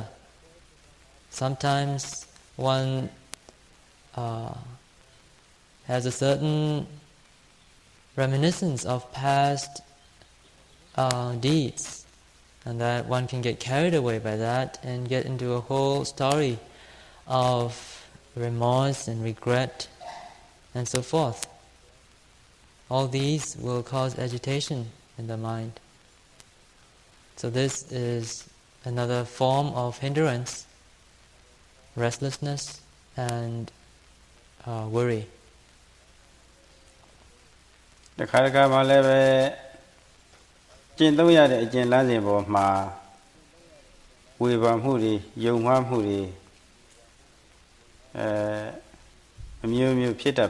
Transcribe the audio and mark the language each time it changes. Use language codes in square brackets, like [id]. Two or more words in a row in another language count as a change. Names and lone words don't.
[en] Sometimes one has a certain reminiscence of past deeds, and that one can get carried away by that and get into a whole story of remorse and regret and so forth. All these will cause agitation in the mind. So this is another form of hindrance, restlessness and worry. [my] တခါတခါမှလည်းပဲကျင့်သုံးရတဲ့အကျင့်လမ်းစဉ်ပေါ်မှာဝေဖန်မှုတွေယုံမှားမှုတွေအမျိုးမျိုးဖြစ်တတ်